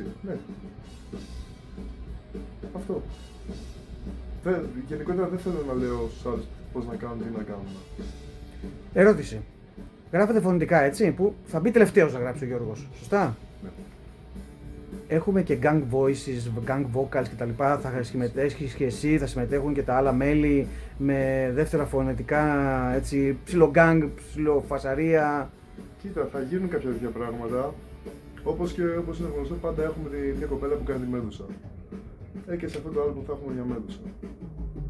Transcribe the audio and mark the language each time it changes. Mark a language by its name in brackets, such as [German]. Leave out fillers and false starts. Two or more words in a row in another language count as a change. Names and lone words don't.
[Greek] Ναι. Αυτό. Γενικότερα δεν θέλω να λέω στους άλλους πώς να κάνουν, τι να κάνουν. Ερώτηση. Γράφετε φωνητικά, έτσι, που θα μπει τελευταίος να γράψει ο Γιώργος, σωστά? Ναι. Έχουμε και [English] gang voices, gang vocals [Greek] κτλ. Θα συμμετέχεις και εσύ, θα συμμετέχουν και τα άλλα μέλη με δεύτερα φωνητικά, έτσι, ψιλογκάνγκ, ψιλοφασαρία. Κοίτα, θα γίνουν κάποια τέτοια πράγματα. Όπως είναι γνωστό, πάντα έχουμε μια κοπέλα που κάνει τη Μέδουσα. Και σε αυτό το άλλο που θα έχουμε μια Μέδουσα.